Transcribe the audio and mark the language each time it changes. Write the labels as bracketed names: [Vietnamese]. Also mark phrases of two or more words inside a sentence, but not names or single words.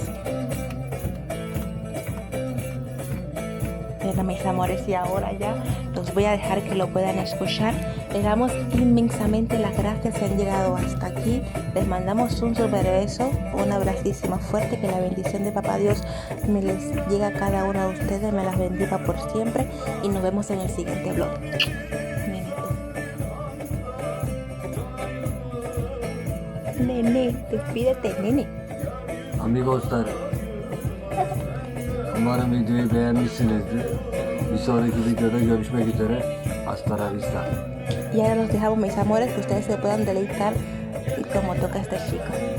[Spanish] Bueno, mis amores, y ahora ya los voy a dejar que lo puedan escuchar. Les damos inmensamente las gracias si han llegado hasta aquí. Les mandamos un super beso, un abracísimo fuerte, que la bendición de Papá Dios me les llegue a cada uno de ustedes, me las bendiga por siempre y nos vemos en el siguiente vlog. Nene, despídete, nene. [Turkish] Amigoslar. Umarım videoyu beğenmişsinizdir. Bir sonraki videoda görüşmek üzere. [Spanish] Hasta la vista. Y ahora los dejamos, mis amores, que ustedes se puedan deleitar y como toca este chico.